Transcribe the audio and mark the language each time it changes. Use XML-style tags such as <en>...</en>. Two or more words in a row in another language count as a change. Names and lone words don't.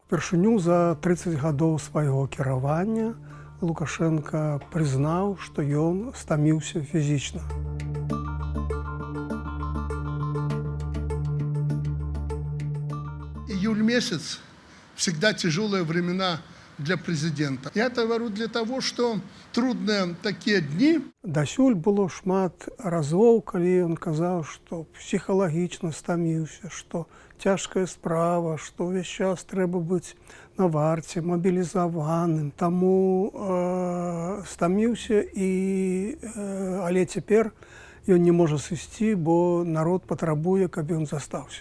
<be>Упершыню за 30 гадоў свайго кіравання Лукашенко прызнаў, што ён стаміўся фізічна.</be> <ru>Июль месяц всегда тяжелые времена для президента. Я это говорю для того, что трудные такие дни.</ru> <be>Дасюль было шмат разоў, калі ён казаў, што псіхалагічна стаміўся, што цяжкая справа, што ўвесь час трэба быць на варце, мабілізаваным. Таму стаміўся, але цяпер ён не можа сысці, бо народ патрабуе, каб ён застаўся.</be>